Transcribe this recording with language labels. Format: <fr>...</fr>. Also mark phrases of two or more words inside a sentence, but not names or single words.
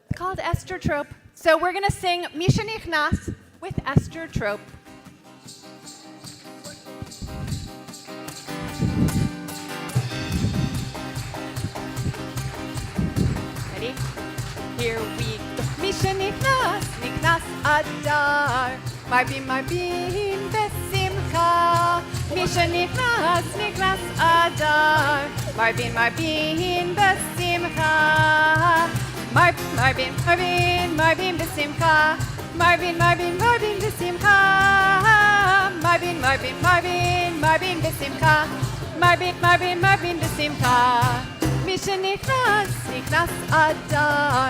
<en>It's called Esther Trope. So we're going to sing Misha Nichnas with Esther Trope. Ready? Here we go.</en> <he>משנכנס, נכנס אדר. מרבים, מרבים, בשמחה. משנכנס, נכנס אדר. מרבים, מרבים, בשמחה. מרבים, מרבים, מרבים, בשמחה. מרבים, מרבים, מרבים, בשמחה. מרבים, מרבים, מרבים, מרבים, בשמחה. מרבים, מרבים, מרבים, בשמחה. משנכנס, נכנס אדר.</he>